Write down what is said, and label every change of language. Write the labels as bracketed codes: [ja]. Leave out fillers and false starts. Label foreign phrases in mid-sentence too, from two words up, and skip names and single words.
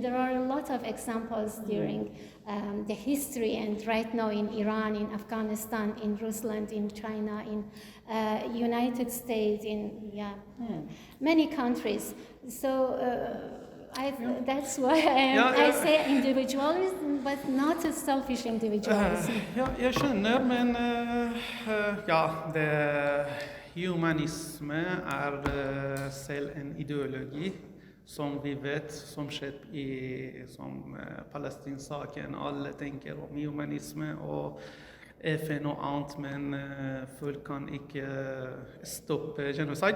[en] There are a lot of examples during the history, and right now in Iran, in Afghanistan, in Rusland, in China, in United States, in many countries. So that's why I say individualism, but not a selfish individualism. [no] Jeg skjønner, men humanisme selv en ideologi. Som vi vet, som skjedde i Palestina-saken. Alle tenker om humanisme og FN og annet, men folk kan ikke stoppe genocide.